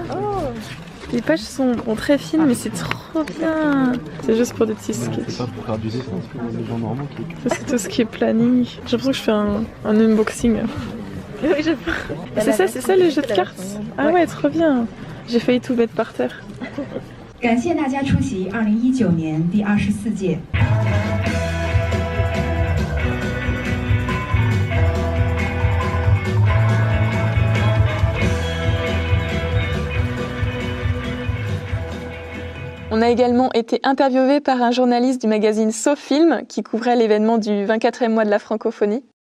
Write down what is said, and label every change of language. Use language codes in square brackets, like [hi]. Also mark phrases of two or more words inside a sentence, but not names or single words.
[fr] Les pages sont très fines, mais c'est trop bien. C'est juste pour des petits sketchs. C'est pas pour faire du dessin, c'est pour les gens normaux qui. C'est tout ce qui est planning. J'ai l'impression que je fais un unboxing. C'est ça les jeux de cartes. Ah ouais, trop bien. J'ai failli tout mettre par terre. [zh] 感谢大家出席2019年第24届。 [fr] On a également été interviewé par un journaliste du magazine SoFilm qui couvrait l'événement du 24e mois de la francophonie.